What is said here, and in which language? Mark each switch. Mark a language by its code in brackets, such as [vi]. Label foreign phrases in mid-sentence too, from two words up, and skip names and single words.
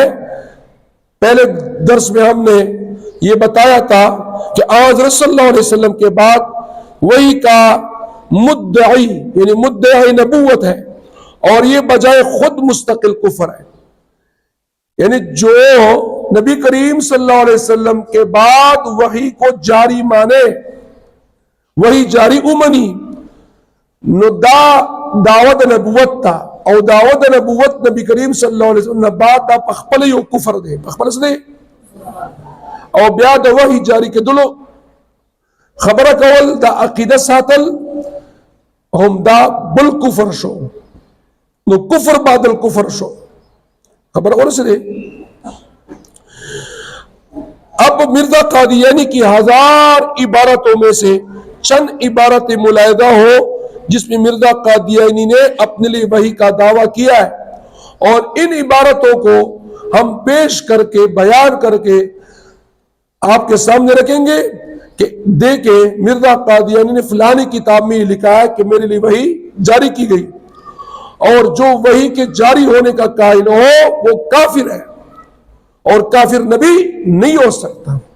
[ur] پہلے درس میں ہم نے یہ بتایا تھا کہ حضرت صلی اللہ علیہ وسلم کے بعد وہی کا مدعی یعنی مدعی نبوت ہے، اور یہ بجائے خود مستقل کفر ہے۔ یعنی جو نبی کریم صلی اللہ علیہ وسلم کے بعد وحی کو جاری مانے، وہی جاری [ps] امنی نو دا دعوت نبوت تا، او دعوت نبوت نبی کریم صلی اللہ علیہ وسلم بعد دا پخپل یو کفر دے، پخپل سے دے او بیا دا وحی جاری کے دلو خبر کول دا عقیدہ ساتل ہم دا بل کفر شو، نو [ar] کفر بعد الکفر [ps] شو، خبر کول سے دے۔ [ur] اب مرزا قادیانی کی 1000 عبارتوں میں سے چند عبارت ملاحدہ ہو جس میں مرزا قادیانی نے اپنے لیے وحی کا دعویٰ کیا ہے، اور ان عبارتوں کو ہم پیش کر کے بیان کر کے آپ کے سامنے رکھیں گے کہ دیکھیں مرزا قادیانی نے فلانی کتاب میں یہ لکھا ہے کہ میرے لیے وحی جاری کی گئی، اور جو وحی کے جاری ہونے کا قائل ہو وہ کافر ہے، اور کافر نبی نہیں ہو سکتا۔